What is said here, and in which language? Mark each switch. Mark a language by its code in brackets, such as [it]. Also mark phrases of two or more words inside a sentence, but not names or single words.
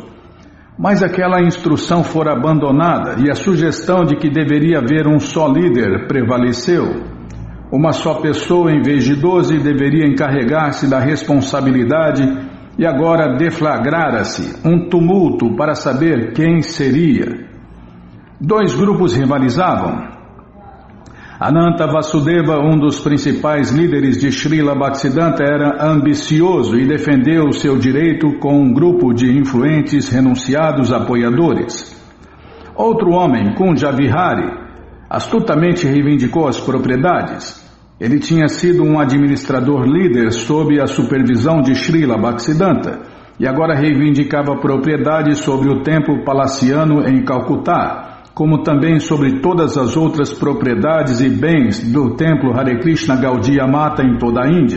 [pt] Mas aquela instrução fora abandonada e a sugestão de que deveria haver um só líder prevaleceu. Uma só pessoa em vez de 12 deveria encarregar-se da responsabilidade e agora deflagrara-se um tumulto para saber quem seria. 2 grupos rivalizavam. Ananta Vasudeva, um dos principais líderes de Srila Bhaktisiddhanta, era ambicioso e defendeu seu direito com um grupo de influentes renunciados apoiadores. Outro homem, Kunja Vihari, astutamente reivindicou as propriedades. Ele tinha sido um administrador líder sob a supervisão de Srila Bhaktisiddhanta e agora reivindicava propriedade sobre o templo palaciano em Calcutá, como também sobre todas as outras propriedades e bens do templo Hare Krishna Gaudiya Mata em toda a Índia.